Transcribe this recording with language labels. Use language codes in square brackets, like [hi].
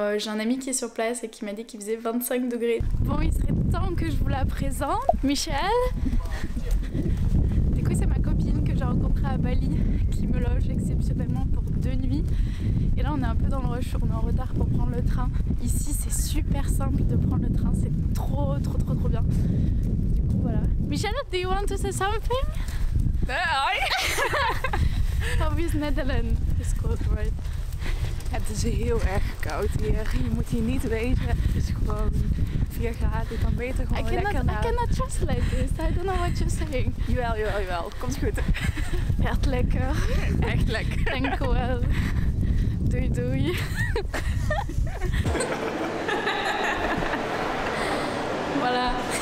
[fr] J'ai un ami qui est sur place et qui m'a dit qu'il faisait 25 degrés. Bon, il serait temps que je vous la présente. Michel, du coup c'est ma copine que j'ai rencontrée à Bali qui me loge exceptionnellement pour 2 nuits et là on est un peu dans le rush, on est en retard pour prendre le train. Ici c'est super simple de prendre le train, c'est trop bien. Du coup voilà. [en] Michel, do you want to say something? How is Netherlands? It's cold, right? [nl] Het is heel erg koud hier. Je moet hier niet wezen. Het is gewoon 4 graden. Je kan beter gewoon lekker naar... [en] I cannot translate this. I don't know what you're saying. [nl] Jawel. Komt goed. Echt lekker. Echt lekker. Dank u wel. Doei. [fr] Voilà.